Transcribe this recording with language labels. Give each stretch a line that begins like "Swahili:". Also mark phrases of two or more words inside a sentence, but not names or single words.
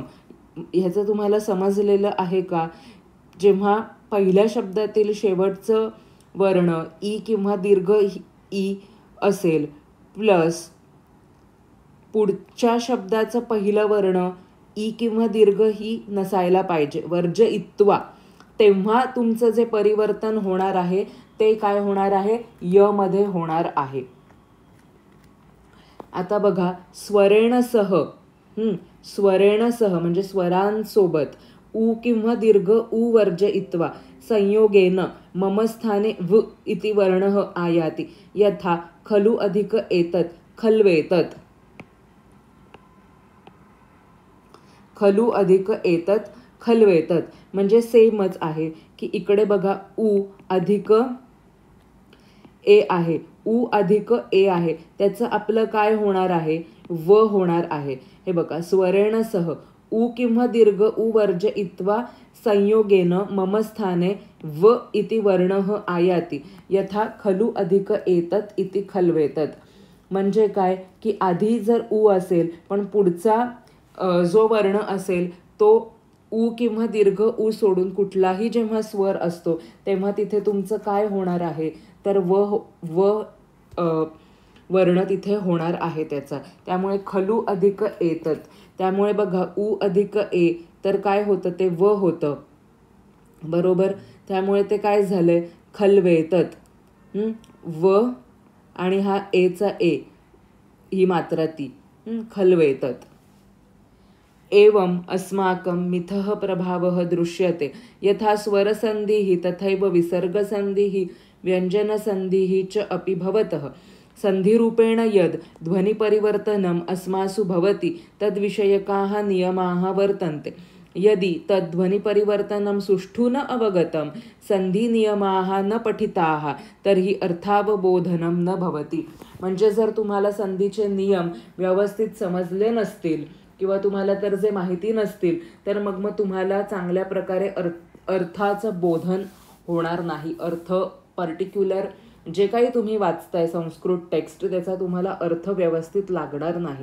Marathi: ह्याचं तुम्हाला समजलेलं आहे का? जेव्हा पहिल्या शब्दातील शेवटचं वर्ण ई किंवा दीर्घ ई असेल प्लस पुढच्या शब्दाचं पहिलं वर्ण ई किंवा दीर्घ ही नसायला पाहिजे, वर्जयित्वा, तेव्हा तुमचं जे परिवर्तन होणार आहे ते काय होणार आहे, य मध्ये होणार आहे. आता बघा,
Sanskrit: स्वरेणसह, स्वरेणसह
Marathi: म्हणजे स्वरांसोबत,
Sanskrit: उ किंवा दीर्घ उ वर्जयित्वा संयोगेन मम स्थाने व इति वर्णः आयाति यथा खलु अधिक एतत् खल्वेतत्. खलु अधिक एतत् खल्वेतत्
Marathi: म्हणजे सेमच आहे की इकडे बघा उ अधिक ए आहे, उ अधिक ए आहे, त्याचं आपलं काय होणार आहे, व होणार आहे. हे बघा
Sanskrit: स्वरेणसह उ किंवा दीर्घ उ वर्जयित्वा संयोगेन मम स्थाने व इति वर्णः आयाति यथा खलु अधिक एतत् इति खल्वेतत्.
Marathi: म्हणजे काय की आधी जर उ असेल पण पुढचा जो वर्ण असेल तो उ किंवा दीर्घ उ सोडून कुठलाही जेव्हा स्वर असतो तेव्हा तिथे तुमचं काय होणार आहे, तर व वर्ण तिथे होणार आहे त्याचा. त्यामुळे
Sanskrit: खलु अधिक एतत्,
Marathi: त्यामुळे बघा उ अधिक ए तर काय होतं, ते व होतं बरोबर. त्यामुळे ते काय झालंय, खल्वेतत्. व आणि हा एचा ए ही मात्रा ती खल्वेतत्.
Sanskrit: एवं अस्माकं मिथः प्रभावः दृश्यते यथा स्वरसन्धिः तथैव विसर्गसन्धिः व्यञ्जनसन्धिः च अपि भवतः. संधिरूपेण यद् ध्वनिपरिवर्तनम् अस्मासु भवति तद्विषयकाः नियमाः वर्तन्ते. यदि तद्ध्वनिपरिवर्तनं सुष्ठु न अवगतं संधिनियमाः न पठिताः तर्हि अर्थावबोधनं न भवति.
Marathi: म्हणजे जर तुम्हाला संधीचे नियम व्यवस्थित समजले नसतील किंवा तुम्हाला तर जे माहिती नसतील तर मग तुम्हाला चांगल्या प्रकारे अर्थाचं बोधन होणार नाही. अर्थ पर्टिक्युलर जे काही तुम्ही वाचताय संस्कृत टेक्स्ट त्याचा तुम्हाला अर्थ व्यवस्थित लागणार नाही.